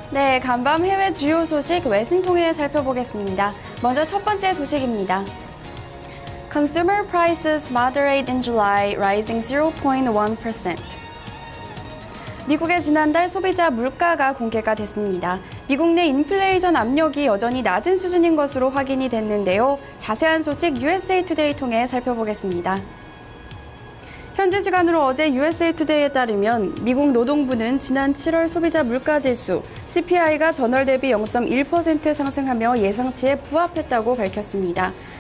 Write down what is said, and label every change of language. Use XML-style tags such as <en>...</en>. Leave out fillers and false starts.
<ko>네, 간밤 해외 주요 소식 외신 통해 살펴보겠습니다. 먼저 첫 번째 소식입니다.</ko> <en>Consumer prices moderate in July, rising 0.1%.</en> <ko>미국의 지난달 소비자 물가가 공개가 됐습니다. 미국 내 인플레이션 압력이 여전히 낮은 수준인 것으로 확인이 됐는데요. 자세한 소식 USA 투데이 통해 살펴보겠습니다. 현지 시간으로 어제 USA 투데이에 따르면 미국 노동부는 지난 7월 소비자 물가지수 CPI가 전월 대비 0.1% 상승하며 예상치에 부합했다고 밝혔습니다.</ko>